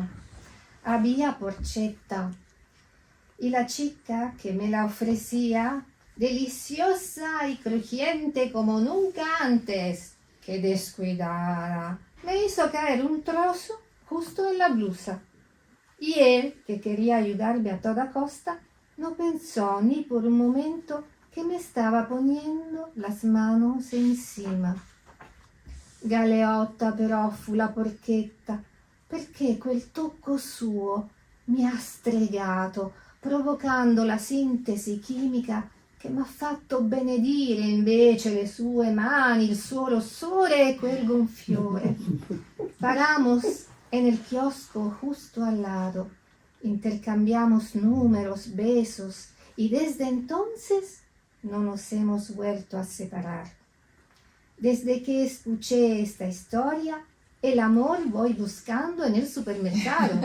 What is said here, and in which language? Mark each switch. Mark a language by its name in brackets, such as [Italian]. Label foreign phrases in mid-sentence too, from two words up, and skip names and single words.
[Spanish] Había porchetta y la chica que me la ofrecía, deliciosa y crujiente como nunca antes, que descuidada, me hizo caer un trozo justo en la blusa. Y él, que quería ayudarme a toda costa, no pensò ni por un momento [Italian] che mi stava [Spanish] poniendo las manos encima. [Italian] Galeotta però fu la porchetta, perché quel tocco suo mi ha stregato, provocando la sintesi chimica che m'ha fatto benedire invece le sue mani, il suo rossore e quel gonfiore. [Spanish] Paramos en el kiosco justo al lado, intercambiamos números, besos, y desde entonces no nos hemos vuelto a separar. Desde que escuché esta historia, el amor voy buscando en el supermercado.